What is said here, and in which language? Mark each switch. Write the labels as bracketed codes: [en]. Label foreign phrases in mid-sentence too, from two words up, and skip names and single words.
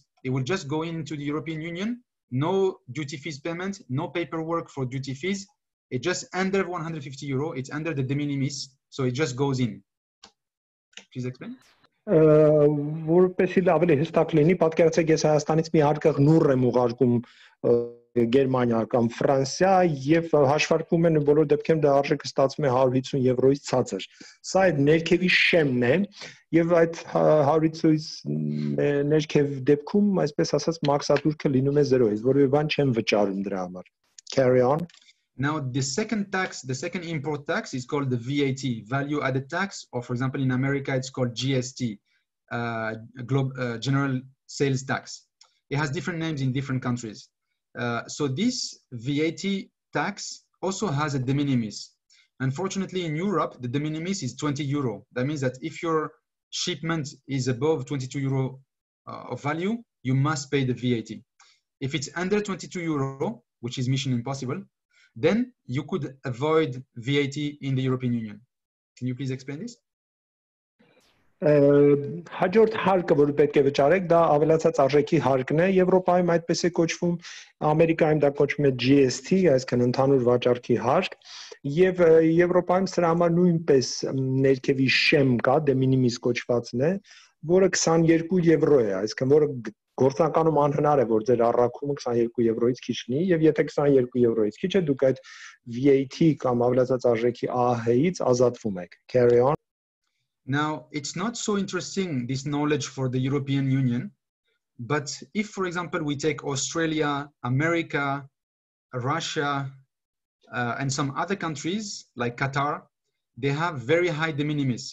[en] It will just go into the European Union, no duty fees payment, no paperwork for duty fees. It's just under 150 euro. It's under the de minimis, so it just goes in. Please explain. [hy] Որպեսի ավելի հստակ լինի, պատկերացրեք ես Հայաստանից մի հարկեղ նուռ եմ ուղարկում Գերմանիա կամ Ֆրանսիա եւ հաշվարկվում են բոլոր դեպքերում դա արժեքը ստացվում է 150 եվրոից ցածր։ Սա այդ ներքևի շեմն է եւ այդ 150-ից ներքև դեպքում, այսպես ասած, մաքսատուրքը լինում է 0-ից, որովհետեւ բան չեմ վճարում դրա համար։ [en] Carry on. Now, the second import tax is called the VAT, value added tax, or for example, in America, it's called GST, General Sales Tax. It has different names in different countries. So this VAT tax also has a de minimis. Unfortunately, in Europe, the de minimis is 20 euro. That means that if your shipment is above 22 euro of value, you must pay the VAT. If it's under 22 euro, which is mission impossible, then you could avoid VAT in the European Union. Can you please explain this? [hy] Հաջորդ հարկը, որը պետք է վճարեք, դա ավելացած արժեքի հարկն է։ Եվրոպայում այդպես է կոչվում, Ամերիկայում դա կոչվում է GST, այսինքն ընդհանուր վաճառքի հարկ, եւ Եվրոպայում սրա համար նույնպես ներքևի շեմ կա, [la] de minimis [hy] կոչվածն է, որը 22 եվրո է, այսինքն որը գործնականում անհնար է, որ ձեր առաքումը 22 եվրոից քիչ լինի, եւ եթե 22 եվրոից քիչ է, դուք այդ VAT կամ ավելացած արժեքի ԱՀ-ից ազատվում եք։ [en] Carry on. Now, it's not so interesting, this knowledge for the European Union, but if, for example, we take Australia, America, Russia, and some other countries like Qatar, they have very high de minimis.